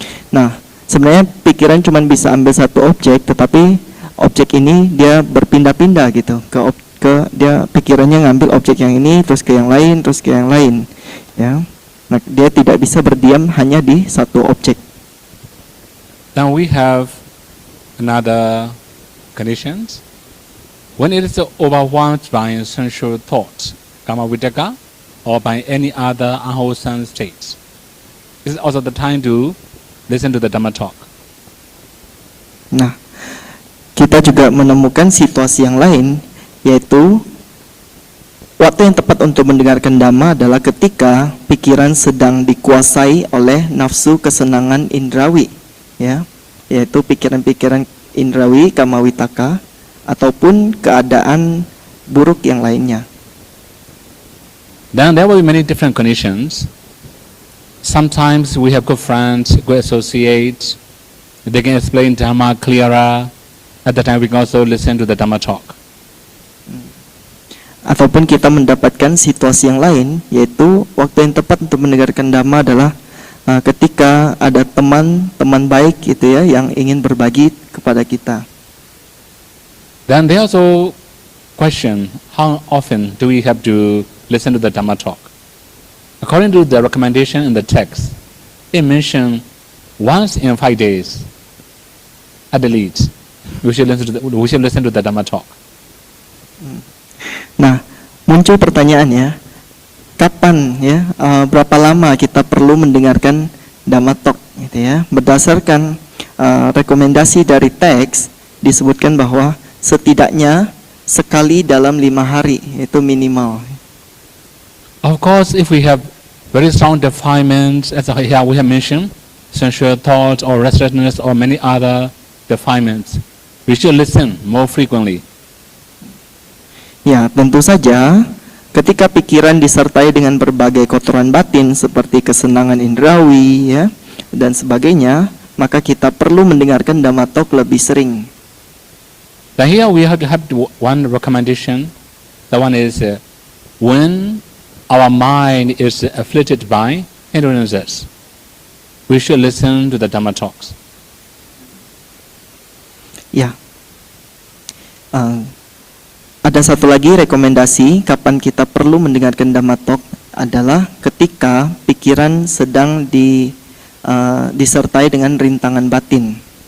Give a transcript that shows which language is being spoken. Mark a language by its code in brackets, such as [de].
[id] Nah, sebenarnya pikiran cuma bisa ambil satu objek, tetapi objek ini dia berpindah-pindah gitu dia pikirannya ngambil objek yang ini terus ke yang lain terus ke yang lain ya. Nah, dia tidak bisa berdiam hanya di satu objek. [en] Now we have another conditions. When it is overwhelmed by sensual thoughts, kama vitakka, or by any other unwholesome states, this is also the time to listen to the Dhamma talk. [id] Nah, kita juga menemukan situasi yang lain, yaitu waktu yang tepat untuk mendengarkan Dhamma adalah ketika pikiran sedang dikuasai oleh nafsu kesenangan indrawi, ya, yaitu pikiran-pikiran indrawi kama vitakka ataupun keadaan buruk yang lainnya. [en] Then there will be many different conditions. Sometimes we have good friends, good associates. They can explain Dhamma clearer. At that time we can also listen to the Dhamma talk. [id] Ataupun kita mendapatkan situasi yang lain, yaitu waktu yang tepat untuk mendengarkan Dhamma adalah ketika ada teman baik gitu ya yang ingin berbagi kepada kita. [en] Then they also question how often do we have to listen to the Dhamma talk. According to the recommendation in the text, it mentioned once in 5 days, at the least, we should listen to the Dhamma talk. [id] Nah, muncul pertanyaannya, kapan ya, berapa lama kita perlu mendengarkan Dhamma talk, gitu ya? Berdasarkan rekomendasi dari teks disebutkan bahwa setidaknya sekali dalam 5 hari itu minimal. [en] Of course, if we have very strong defilements, as here we have mentioned, sensual thoughts or restlessness or many other defilements, we should listen more frequently. [id] Ya, tentu saja ketika pikiran disertai dengan berbagai kotoran batin seperti kesenangan indrawi ya dan sebagainya, maka kita perlu mendengarkan Dhamma talk lebih sering. [en] Then here we have to have one recommendation. The one is when our mind is afflicted by hindrances, we should listen to the Dhamma talks. [id] Ya, ada satu lagi rekomendasi kapan kita perlu mendengarkan Dhamma talk adalah ketika pikiran sedang disertai dengan rintangan batin.